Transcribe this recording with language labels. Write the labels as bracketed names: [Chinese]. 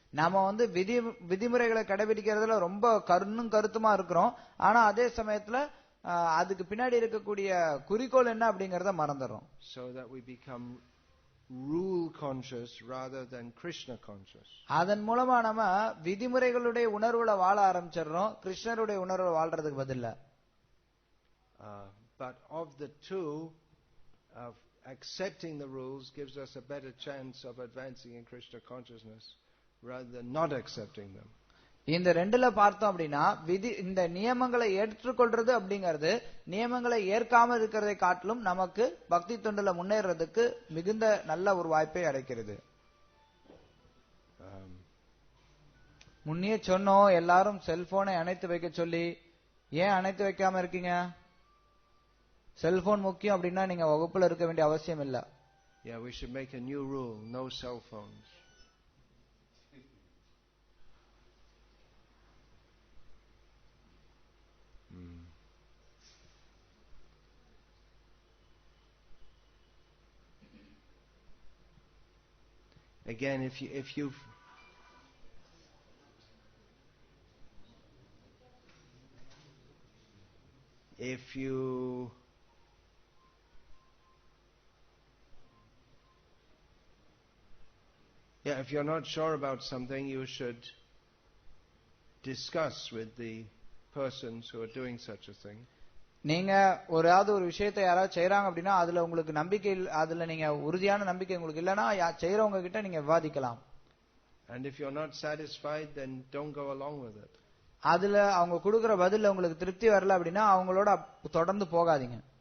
[Tamil] நாம வந்து விதிமுறைகளை கடைபிடிக்கிறதுல ரொம்ப கருத்துமா இருக்கிறோம். ஆனா அதே சமயத்துல அதுக்கு பின்னாடி இருக்கக்கூடிய குறிக்கோள் என்ன அப்படிங்கறத மறந்துடுறோம். [English] So that we become rule conscious rather than Krishna conscious. [Tamil] அதன் மூலமா நம்ம விதிமுறைகளுடைய உணர்வுல வாழ ஆரம்பிச்சிடுறோம், கிருஷ்ணருடைய உணர்வுல வாழ்றதுக்கு பதிலா. [English] But of the two, of accepting the rules gives us a better chance of advancing in Krishna consciousness rather than not accepting them. [Tamil] இந்த ரெண்டுல பார்த்தோம் அப்படின்னா இந்த நியமங்களை ஏற்றுக்கொள்றது அப்படிங்கிறது நியமங்களை ஏற்காம இருக்கிறதை காட்டிலும் நமக்கு பக்தி தொண்டுல முன்னேறதுக்கு மிகுந்த நல்ல ஒரு வாய்ப்பை அடைக்கிறது. முன்னே சொன்னோம் எல்லாரும் செல்போனை அணைத்து வைக்க சொல்லி, ஏன் அணைத்து வைக்காம இருக்கீங்க? செல்போன் முக்கியம் அப்படின்னா நீங்க வகுப்புல இருக்க வேண்டிய அவசியம் இல்ல. [English] Yeah, we should make a new rule, no cell phones. Again, if you if you're not sure about something, you should discuss with the persons who are doing such a thing. [Tamil] நீங்க ஒரு விஷயத்தை யாராவது செய்யறாங்க அப்படின்னா அதுல உங்களுக்கு நம்பிக்கை, அதுல நீங்க உறுதியான நம்பிக்கை உங்களுக்கு இல்லைன்னா செய்யறவங்க கிட்ட நீங்க விவாதிக்கலாம். [English] And if you're not satisfied, then don't go along with it. [Tamil] அதுல அவங்க கொடுக்கிற பதில்ல உங்களுக்கு திருப்தி வரல அப்படின்னா அவங்களோட தொடர்ந்து போகாதீங்க.